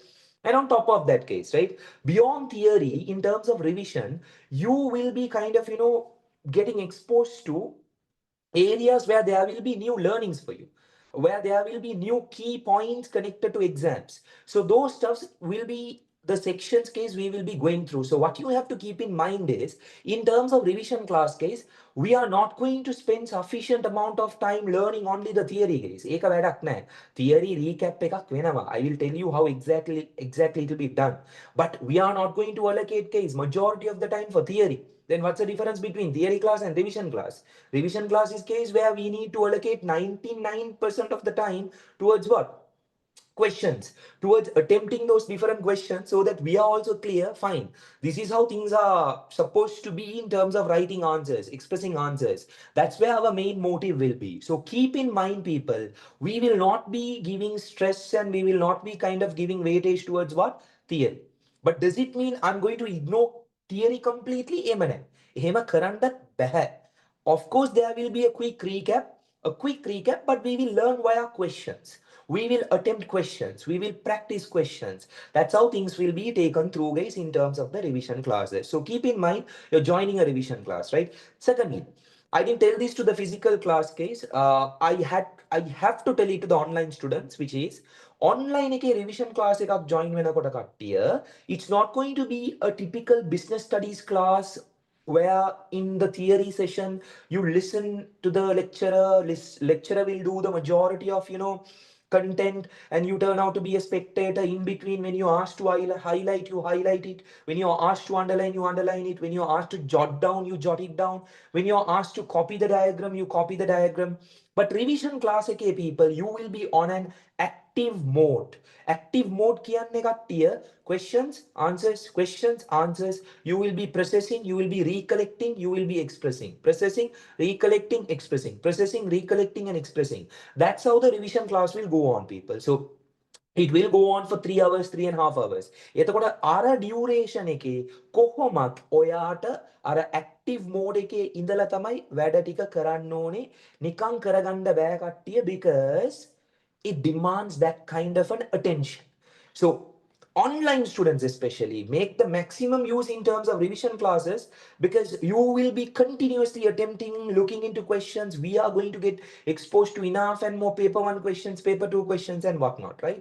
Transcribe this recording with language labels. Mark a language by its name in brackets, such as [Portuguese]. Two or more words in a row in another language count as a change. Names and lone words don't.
[English] And on top of that case, right, beyond theory, in terms of revision, you will be kind of, getting exposed to areas where there will be new learnings for you, where there will be new key points connected to exams. So those stuffs will be the sections case we will be going through. So what you have to keep in mind is, in terms of revision class case, we are not going to spend sufficient amount of time learning only the theory case. [Sinhala] Eka වැඩක් නැහැ. [English] Theory recap [Sinhala] එකක් වෙනවා. [English] I will tell you how exactly it will be done. But we are not going to allocate case majority of the time for theory. Then what's the difference between theory class and revision class? Revision class is case where we need to allocate 99% of the time towards what? Questions, towards attempting those different questions so that we are also clear. Fine, this is how things are supposed to be in terms of writing answers, expressing answers. That's where our main motive will be. So keep in mind, people, we will not be giving stress and we will not be kind of giving weightage towards what? Theory. But does it mean I'm going to ignore theory completely? [Sinhala] එහෙම කරන්නත් බැහැ. [English] Of course, there will be a quick recap, but we will learn via questions. We will attempt questions. We will practice questions. That's how things will be taken through, guys, in terms of the revision classes. So keep in mind, you're joining a revision class, right? Secondly, I didn't tell this to the physical class case. I have to tell it to the online students, which is [Sinhala] online එකේ revision class එකක් join වෙනකොට කට්ටිය, [English] it's not going to be a typical business studies class where in the theory session you listen to the lecturer. Lecturer will do the majority of content and you turn out to be a spectator in between. When you're asked to highlight, you highlight it. When you're asked to underline, you underline it. When you're asked to jot down, you jot it down. When you're asked to copy the diagram, you copy the diagram. But revision class එකේ people, you will be on an active mode. Active mode [Sinhala] කියන්නේ කට්ටිය [English] questions answers. You will be processing, you will be recollecting, you will be expressing. Processing, recollecting, expressing. Processing, recollecting, and expressing. That's how the revision class will go on, people. So it will go on for 3 hours, 3.5 hours. [Sinhala] එතකොට අර duration එකේ කොහොමත් ඔයාට අර [English] active mode [Sinhala] එකේ ඉඳලා තමයි වැඩ ටික කරන්න ඕනේ. නිකන් කරගන්න බෑ කට්ටිය, [English] because it demands that kind of an attention. So online students especially make the maximum use in terms of revision classes, because you will be continuously attempting, looking into questions. We are going to get exposed to enough and more paper one questions, paper two questions, and whatnot, right?